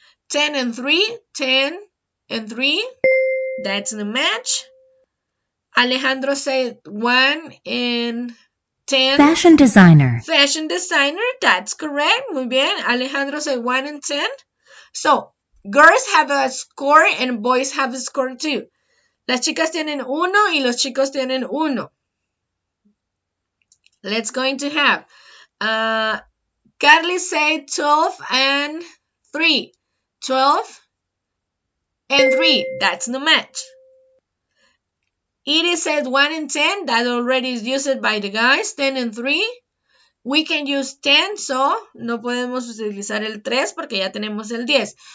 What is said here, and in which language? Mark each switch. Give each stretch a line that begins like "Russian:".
English: 10 and 3, 10 and 3, that's the match. Alejandro said 1 and 10. Fashion designer. Fashion designer, that's correct.
Spanish: Muy bien.
English: Alejandro said 1 and 10. So, girls have a score and boys have a score too.
Spanish: Las chicas tienen 1 y los chicos tienen 1.
English: Let's going to have Carly said 12 and 3. 12 and 3. That's the match. Edie said 1 and 10. That already is used by the guys. 10 and 3. We can use 10, so
Spanish: no podemos utilizar el 3 porque ya tenemos el 10.